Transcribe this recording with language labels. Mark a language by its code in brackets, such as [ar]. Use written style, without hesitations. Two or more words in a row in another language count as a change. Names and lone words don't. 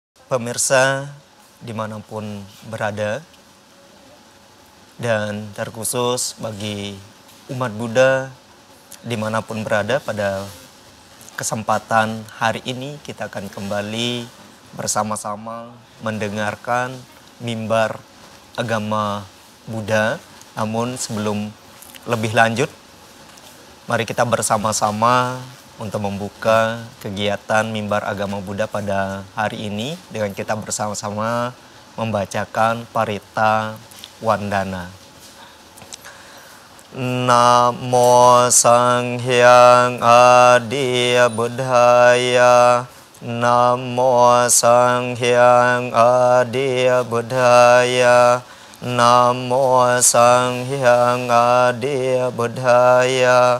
[id] pemirsa dimanapun berada, dan terkhusus bagi umat Buddha dimanapun berada, pada kesempatan hari ini kita akan kembali bersama-sama mendengarkan mimbar agama Buddha. Namun sebelum lebih lanjut, mari kita bersama-sama untuk membuka kegiatan mimbar agama Buddha pada hari ini dengan kita bersama-sama membacakan Parita Wandana. [sa] Namo Sanghyang Adi Buddhaya. Namo Sanghyang Adi Buddhaya. Namo Sanghyang Adi Buddhaya.